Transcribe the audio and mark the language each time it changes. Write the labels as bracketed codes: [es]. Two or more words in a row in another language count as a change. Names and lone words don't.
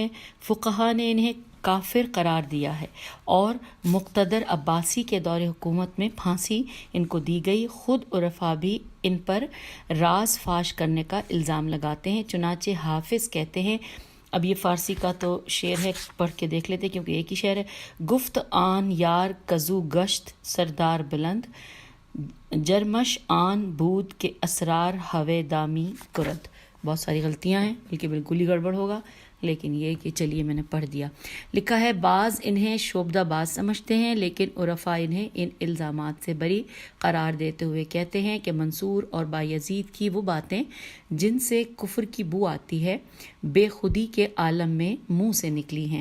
[ur] فقہا نے انہیں کافر قرار دیا ہے، اور مقتدر عباسی کے دور حکومت میں پھانسی ان کو دی گئی۔ خود عرفا بھی ان پر راز فاش کرنے کا الزام لگاتے ہیں، چنانچہ حافظ کہتے ہیں، اب یہ فارسی کا تو شعر ہے، پڑھ کے دیکھ لیتے کیونکہ ایک ہی شعر ہے۔ [fa] گفت آن یار کزو گشت سردار بلند، جرمش آن بود کے اسرار ہوے دامی کرد۔ [ur] بہت ساری غلطیاں ہیں، بلکہ بالکل ہی گڑبڑ ہوگا، لیکن یہ کہ چلیے میں نے پڑھ دیا۔ لکھا ہے بعض انہیں شعبدہ باز سمجھتے ہیں، لیکن عرفا انہیں ان الزامات سے بری قرار دیتے ہوئے کہتے ہیں کہ منصور اور بایزید کی وہ باتیں جن سے کفر کی بو آتی ہے، بے خودی کے عالم میں منہ سے نکلی ہیں۔